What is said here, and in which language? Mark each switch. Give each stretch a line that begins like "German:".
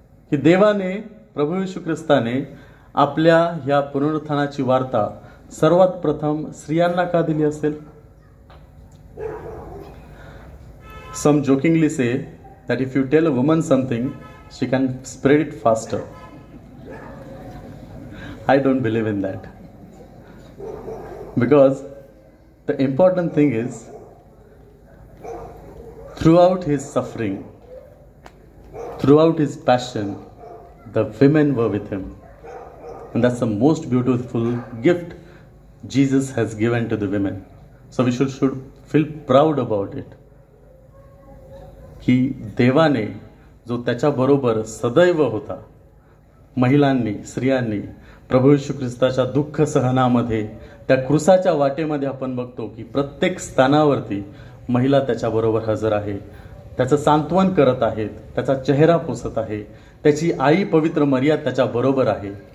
Marathi: की देवाने, प्रभू येशू ख्रिस्ताने आपल्या ह्या पुनरुत्थानाची वार्ता सर्वात प्रथम स्त्रियांना का दिली असेल?
English: Some jokingly say that if you tell a woman something, she can spread it faster. I don't believe in that. Because the important thing is, throughout his suffering, throughout his passion, the women were with him. And that's the most beautiful gift Jesus has given to the women. So we should feel proud about it.
Marathi: की देवाने जो त्याच्याबरोबर सदैव होता, महिलांनी, स्त्रियांनी प्रभू येशू ख्रिस्ताच्या दुःख सहनामध्ये, त्या क्रूसाच्या वाटेमध्ये आपण बघतो की प्रत्येक स्थानावरती महिला त्याच्याबरोबर हजर आहे, त्याचं सांत्वन करत आहेत, त्याचा चेहरा पुसत आहे, त्याची आई पवित्र मरिया त्याच्याबरोबर आहे.